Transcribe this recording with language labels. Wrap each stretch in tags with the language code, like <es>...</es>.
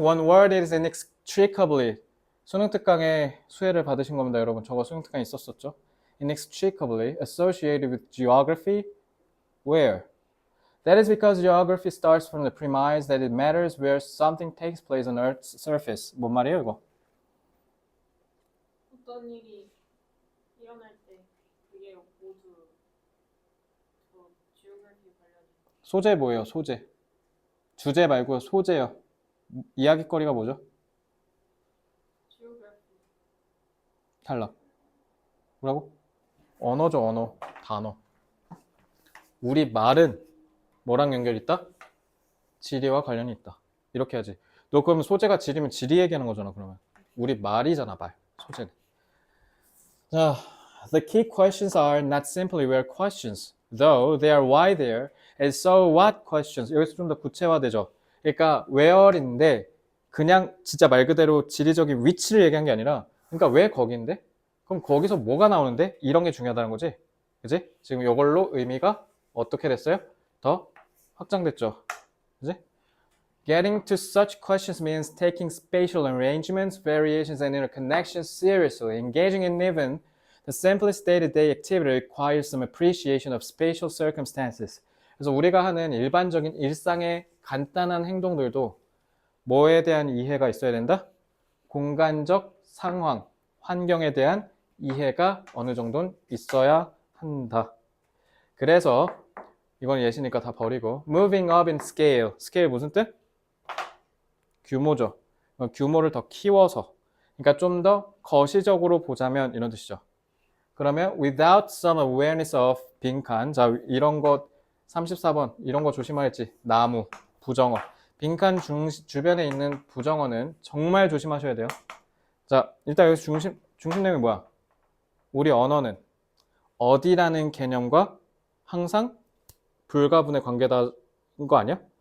<en>One word is inextricably.</en> <ko>수능 특강에 수혜를 받으신 겁니다, 여러분. 저거 수능 특강에 있었었죠.</ko> <en>Inextricably associated with geography. Where? That is because geography starts from the premise that it matters where something takes place on Earth's surface.</en> <ko>뭔 말이에요, 이거? 어떤 일이 일어날 때 그게 모두 저 지오그래피 관련이 소재 뭐예요, 소재? 주제 말고 소재요. 이야기거리가 뭐죠? 지오그래피 탈락. 뭐라고? 언어죠, 언어. 단어. 우리 말은 뭐랑 연결이 있다? 지리와 관련이 있다. 이렇게 하지. 너 그러면 소재가 지리면 지리 얘기하는 거잖아, 그러면. 우리 말이잖아, 말. 소재는. 자,</ko> <en>the key questions are not simply where questions, though they are why there, and so what questions.</en> <ko>여기서 좀 더 구체화되죠. 그러니까 where인데 그냥 진짜 말 그대로 지리적인 위치를 얘기한 게 아니라, 그러니까 왜 거기인데? 그럼 거기서 뭐가 나오는데? 이런 게 중요하다는 거지. 그지? 지금 이걸로 의미가 어떻게 됐어요? 더 확장됐죠. 그지?</ko> <en>Getting to such questions means taking spatial arrangements, variations, and interconnections seriously. Engaging in even the simplest day-to-day activity requires some appreciation of spatial circumstances.</en> <ko>그래서 우리가 하는 일반적인 일상의 간단한 행동들도 뭐에 대한 이해가 있어야 된다? 공간적 상황, 환경에 대한 이해가 어느 정도는 있어야 한다. 그래서 이건 예시니까 다 버리고</ko> <en>moving up in scale.</en> <ko>scale 무슨 뜻? 규모죠. 규모를 더 키워서. 그러니까 좀 더 거시적으로 보자면 이런 뜻이죠. 그러면</ko> <en>without some awareness of</en> <ko>빈칸. 자, 이런 것 34번 이런 거 조심하겠지. 나무, 부정어. 빈칸 주변에 있는 부정어는 정말 조심하셔야 돼요. 자, 일단 여기서 중심 내용이 뭐야? 우리 언어는 어디라는 개념과 항상 불가분의 관계다인 거 아니야?</ko>